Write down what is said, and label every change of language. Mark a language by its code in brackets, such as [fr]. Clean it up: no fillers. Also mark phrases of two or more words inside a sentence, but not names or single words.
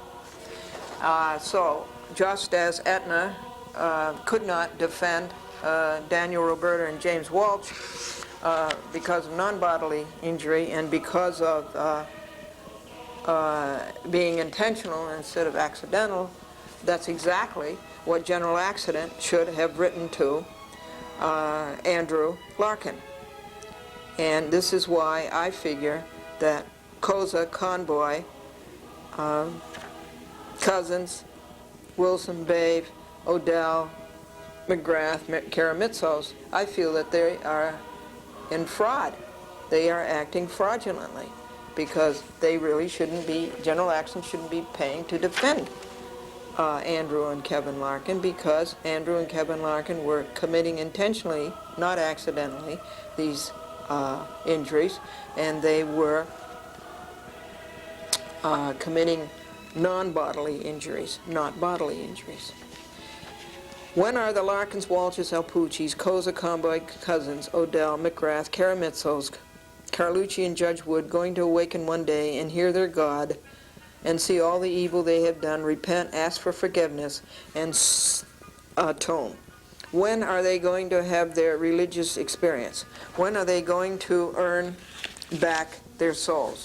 [en] So, just as Etna could not defend Daniel, Roberta, and James Walsh because of non-bodily injury and because of being intentional instead of accidental, that's exactly what general accident should have written to Andrew Larkin. And this is why I figure that Koza, Conboy, Cousins, Wilson, Babe, Odell, McGrath, Kara Mitzels, I feel that they are in fraud. They are acting fraudulently because they really shouldn't be, general accident shouldn't be paying to defend Andrew and Kevin Larkin, because Andrew and Kevin Larkin were committing intentionally, not accidentally, these injuries, and they were committing non-bodily injuries, not bodily injuries. When are the Larkins, Walshes, Alpucci's, Koza, Conboy, Cousins, Odell, McGrath, Kara Mitzels, Carlucci, and Judge Wood going to awaken one day and hear their God and see all the evil they have done, repent, ask for forgiveness, and atone? When are they going to have their religious experience? When are they going to earn back their souls?